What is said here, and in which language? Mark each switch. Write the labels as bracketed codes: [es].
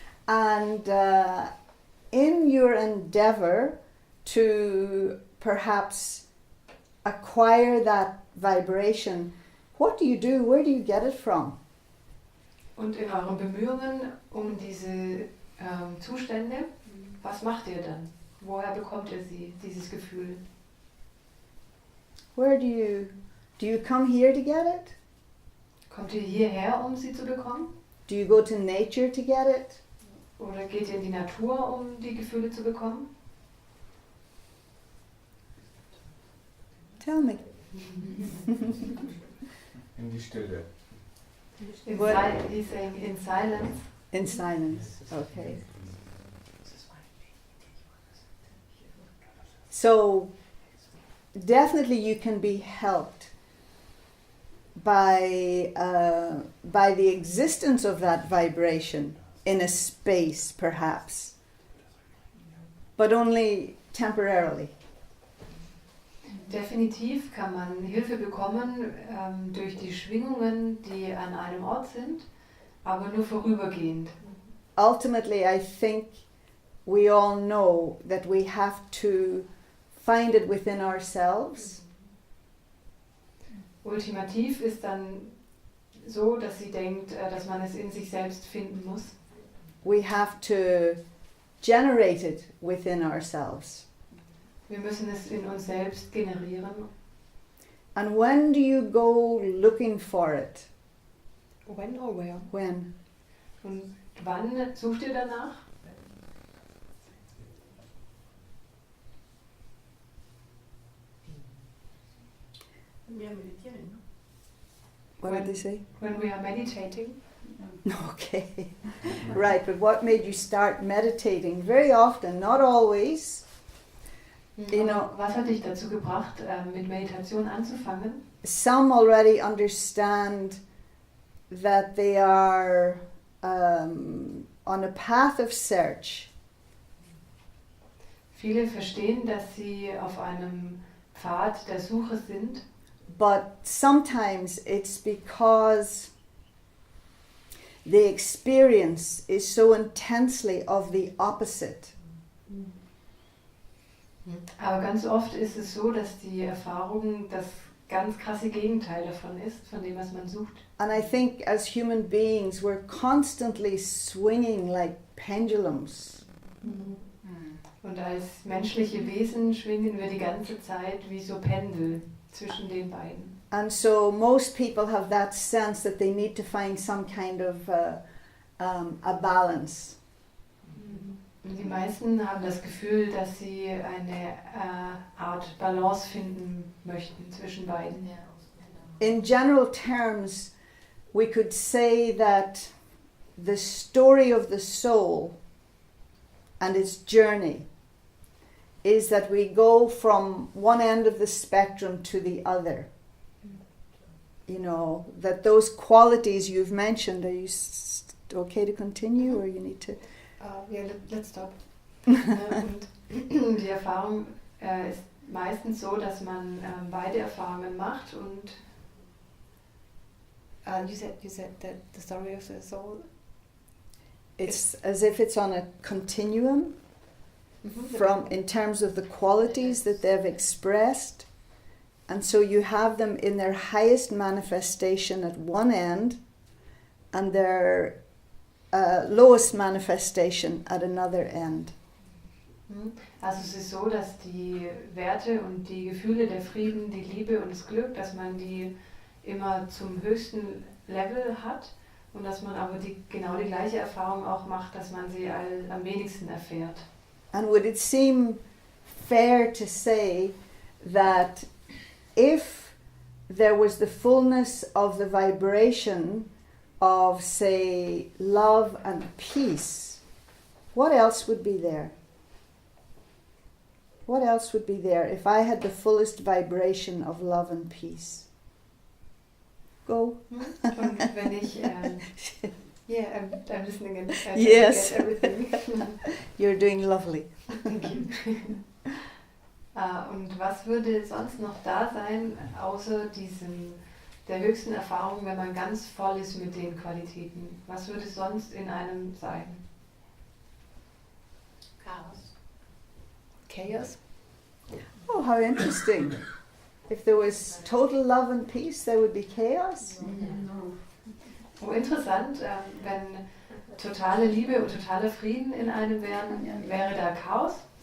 [en] And in your endeavor to perhaps acquire that vibration, what do you do? Where do you get it from? [de] Und in euren Bemühungen um diese Zustände, was macht ihr dann? Woher bekommt ihr sie, dieses Gefühl? [en] Where do you come here to get it? [de] Kommt ihr hierher, um sie zu bekommen? [en] Do you go to nature to get it? [de] Oder geht ihr in die Natur, um die Gefühle zu bekommen? [en] Tell me. [de] In die Stille. [en] He's saying in silence. In silence. Okay. So definitely you can be helped by the existence of that vibration in a space, perhaps, but only temporarily. [de] Definitiv kann man Hilfe bekommen durch die Schwingungen, die an einem Ort sind, aber nur vorübergehend. [en] Ultimately, I think we all know that we have to find it within ourselves. [de] Ultimativ ist dann so, dass sie denkt, dass man es in sich selbst finden muss. [en] We have to generate it within ourselves. [de] Wir müssen es in uns selbst generieren. [en] And when do you go looking for it? When or where? When? [de] Und wann sucht ihr danach? wir meditieren. [en] What did they say? When we are meditating. Okay. Right, but what made you start meditating? Very often, not always. You know, [de] Was hat dich dazu gebracht, mit Meditation anzufangen? [en] some already understand that they are on a path of search. [de] Viele verstehen, dass sie auf einem Pfad der Suche sind, [en] But sometimes it's because the experience is so intensely of the opposite. [de] aber ganz oft ist es so, dass die Erfahrung das ganz krasse Gegenteil davon ist, von dem, was man sucht. [en] And I think as human beings, we're constantly swinging like pendulums. [de] Und als menschliche Wesen schwingen wir die ganze Zeit wie so Pendel zwischen den beiden. [en] And so most people have that sense that they need to find some kind of a balance. [de] Und die meisten haben das Gefühl, dass sie eine Art Balance finden möchten zwischen beiden. [en] In general terms, we could say that the story of the soul and its journey is that we go from one end of the spectrum to the other. You know, that those qualities you've mentioned, are you okay to continue or you need to... Let's stop. [de] Und die Erfahrung ist meistens so, dass man beide Erfahrungen macht und [en] You said that the story of the soul. It's as if it's on a continuum from in terms of the qualities that they've expressed, and so you have them in their highest manifestation at one end and their lowest manifestation at another end. [de] Also es ist so, dass die Werte und die Gefühle, der Frieden, die Liebe und das Glück, dass man die immer zum höchsten Level hat und dass man aber genau die gleiche Erfahrung auch macht, dass man sie am wenigsten erfährt. [en] And would it seem fair to say that if there was the fullness of the vibration of, say, love and peace, what else would be there? What else would be there if I had the fullest vibration of love and peace? Go. [de] Und wenn ich, [en] yeah, I'm listening and I Yes. get everything. You're doing lovely. Thank you. [de] Und was würde sonst noch da sein, außer der höchsten Erfahrung, wenn man ganz voll ist mit den Qualitäten? Was würde sonst in einem sein? Chaos. Chaos? [en] Oh, how interesting. If there was total love and peace, there would be chaos. [de] Oh, interessant, wenn totale Liebe und totaler Frieden in einem wären, wäre da Chaos?